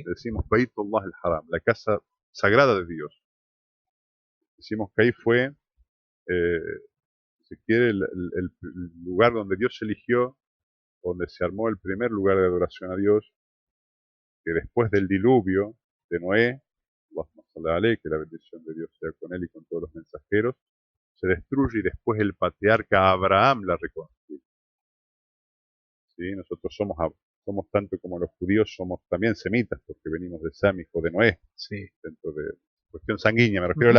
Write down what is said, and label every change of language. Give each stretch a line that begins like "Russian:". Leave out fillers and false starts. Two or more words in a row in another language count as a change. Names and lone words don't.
Spanish: decimos Baytullah al-Haram, la casa sagrada de Dios. Decimos que ahí fue, si quiere, el lugar donde Dios eligió, donde se armó el primer lugar de adoración a Dios, que después del diluvio de Noé,
Arabic: اللهم صل عليه,
Spanish: que la bendición de Dios sea con él y con todos los mensajeros, se destruye y después el patriarca Abraham la reconstruye. ¿Sí? Nosotros somos tanto como los judíos, somos también semitas, porque venimos de Sam, hijo de Noé, sí. dentro de cuestión sanguínea, me refiero al